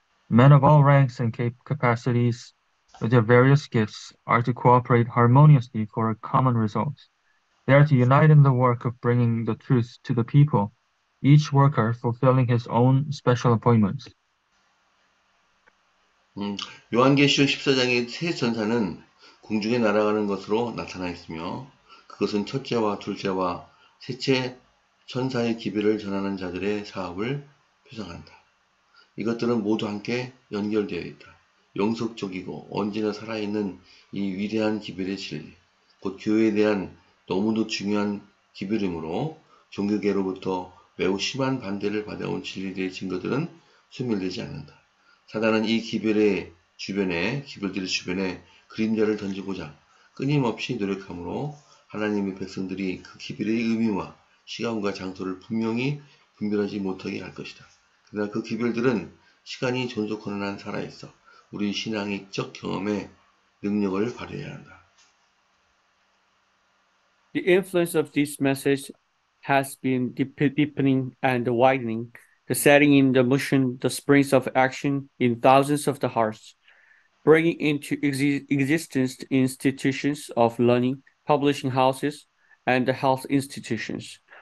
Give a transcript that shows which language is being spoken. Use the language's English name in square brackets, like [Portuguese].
[English] Men of all ranks and capacities, with their various gifts, are to cooperate harmoniously for a common result. They are to unite in the work of bringing the truth to the people, each worker fulfilling his own special appointments. [Korean] 요한계시록 14장의 세 천사는 공중에 날아가는 것으로 나타나 있으며 그것은 첫째와 둘째와 셋째 천사의 기별을 전하는 자들의 사업을 표상한다. 이것들은 모두 함께 연결되어 있다. 영속적이고 언제나 살아있는 이 위대한 기별의 진리, 곧 교회에 대한 너무도 중요한 기별이므로 종교계로부터 매우 심한 반대를 받아온 진리들의 증거들은 소멸되지 않는다. 사단은 이 기별들의 주변에 그림자를 던지고자 끊임없이 노력하므로 하나님의 백성들이 그 기별의 의미와 시간과 장소를 분별하지 못하게 할 것이다. 그러나 그 기별들은 시간이 존속하는 한 살아있어 우리 신앙적 경험의 능력을 발휘해야 한다. [English] The influence of this message has been deepening and widening, setting in motion the springs of action in thousands of the hearts, bringing into existence institutions of learning, publishing houses, and health institutions.